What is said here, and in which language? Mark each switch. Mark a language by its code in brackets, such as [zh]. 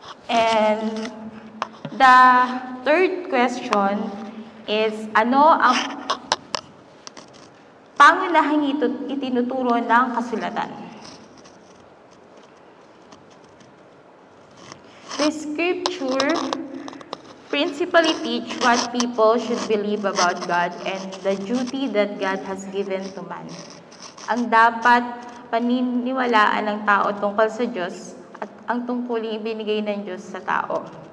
[en] And the third question is, [tl] ano ang pangunahing itinuturo ng kasulatan? [en] The Scripture principally teach what people should believe about God and the duty that God has given to man. [tl] Ang dapat paniniwalaan ng tao tungkol sa Diyos at ang tungkuling ibinigay ng Diyos sa tao.